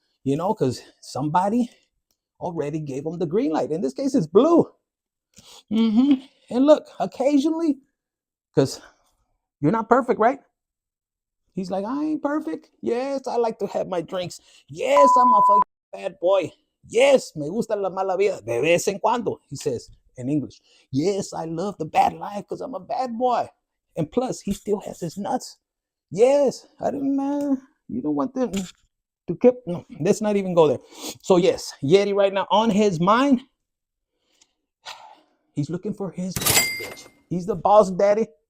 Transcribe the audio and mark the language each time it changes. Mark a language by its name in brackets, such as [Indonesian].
[English] Because somebody already gave him the green light. In this case, it's blue. And look, occasionally, because you're not perfect, right? He's like, I ain't perfect. Yes, I like to have my drinks. Yes, I'm a fucking bad boy. Yes, [Spanish] me gusta la mala vida de vez en cuando, [English] he says in English. Yes, I love the bad life because I'm a bad boy. And plus, he still has his nuts. Yes, I didn't, you don't want them to keep, no, let's not even go there. So yes, Yeti right now on his mind, he's looking for his boss bitch. He's the boss daddy.